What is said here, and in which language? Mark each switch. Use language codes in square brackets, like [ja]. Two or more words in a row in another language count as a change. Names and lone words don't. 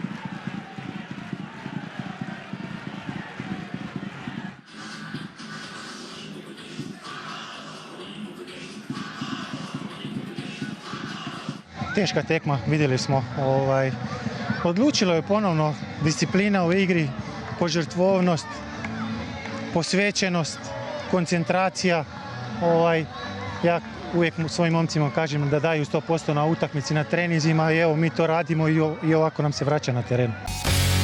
[hr] Teška tekma, videli smo. [sl] Odločilo je ponovno disciplina v igri, [hr] požrtvovnost, posvećenost, koncentracija. Ja uvijek svojim momcima kažem da daju 100% na utakmici, na treninzima i evo mi to radimo i ovako nam se vraća na terenu.